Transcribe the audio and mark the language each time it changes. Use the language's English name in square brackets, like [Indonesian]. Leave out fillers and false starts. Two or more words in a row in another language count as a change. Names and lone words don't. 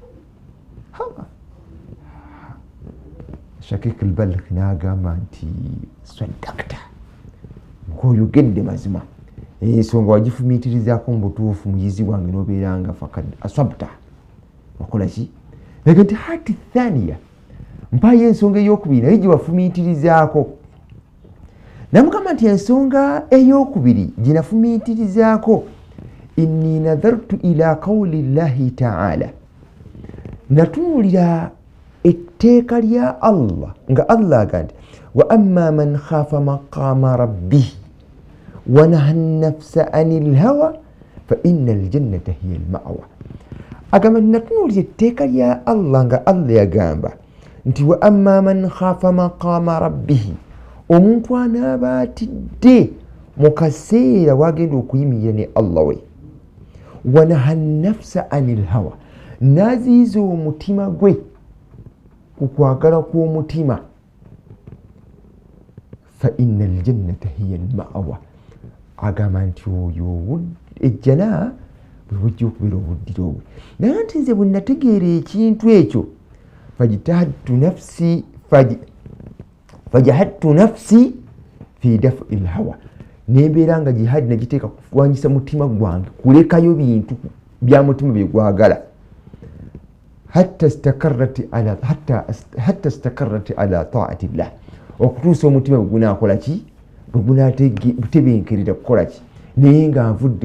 [Ganda] Shakik al-Balkhi n'agamba nti swadakta, oyogedde mazima, ensonga wagifumiitirizaako mu butuufu muyizi wange n'obeera nga [Arabic] فقد أصبت, [Ganda] wakola ki? Naga nti [Arabic] هات الثانية, [Ganda] mpaayo ensonga ey'okubiri naye gye wafumiitirizaako. Namugamba nti ensonga ey'okubiri gye nafumiitirizaako, [Arabic] إني نظرت إلى قول الله تعالى, [Ganda] natunuulira etteeka lya Allah nga Allah agamba nti [Arabic] وأما من خاف مقام ربه ونهى النفس عن الهوى فإن الجنة هي المأوى. [Ganda] Agamba natunuulira etteeka lya Allah nga Allah yagamba nti [Arabic] وأما من خاف مقام [Ganda] rabbihi, omuntu anaaba atidde mu kaseera wagenda okuyimirira ne Allah we, [Arabic] ونهى النفس عن الهوى, [Ganda] n'aziyiza omutima gwe ku kwagala kw'omutima, [Arabic] فإن الجنة هي المأوى [Ganda] agamba nti oyo ejjana bwe bujja okubeera obuddiro bwe naye nti nze bwe nategeera ekintu ekyo [Arabic] فجاهدت نفسي في دفع الهوى [Ganda] nembeera nga jihadi nagiteeka kuwanyisa mutima gwange kulekayo bintu bya mutima bye gwagala [Arabic] حتى استقرت على طاعة الله [Ganda] okutuusa omutima bwe gunakola ki bwe gunatebenkerera kukola ki naye nga nvudde